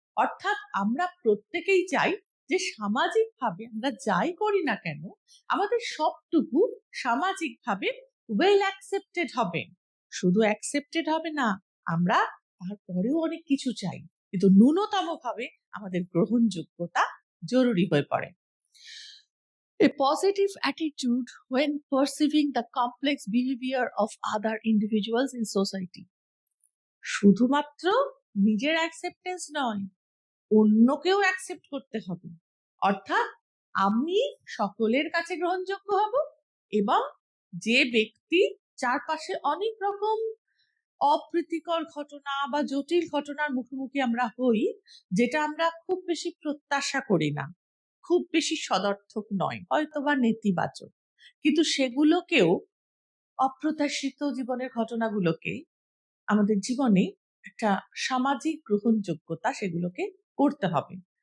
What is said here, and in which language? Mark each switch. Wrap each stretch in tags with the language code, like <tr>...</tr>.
<bn>অর্থাৎ আমরা প্রত্যেকেই চাই যে সামাজিকভাবে আমরা যাই করি না কেন আমাদের সবটুকু সামাজিকভাবে ওয়েল অ্যাকসেপ্টেড হবে। শুধু অ্যাকসেপ্টেড হবে না, আমরা তারপরেও অনেক কিছু চাই, কিন্তু ন্যূনতম ভাবে আমাদের গ্রহণযোগ্যতা জরুরি হয়ে পড়ে।</bn> <en>A positive attitude when perceiving the complex behavior of other individuals in society.</en> <bn>শুধুমাত্র নিজের অ্যাকসেপ্টেন্স নয়, অন্যকেও অ্যাকসেপ্ট করতে হবে। অর্থাৎ আমি সকলের কাছে গ্রহণযোগ্য হব, এবং যে ব্যক্তি চারপাশে অনেক রকম অপ্রীতিকর ঘটনা বা জটিল ঘটনার মুখোমুখি আমরা হই, যেটা আমরা খুব বেশি প্রত্যাশা করি না, খুব বেশি সদর্থক নয়, হয়তো বা নেতিবাচক, কিন্তু সেগুলোকেও, অপ্রত্যাশিত জীবনের ঘটনাগুলোকে আমাদের জীবনে একটা সামাজিক গ্রহণযোগ্যতা সেগুলোকে করতে হবে।</bn>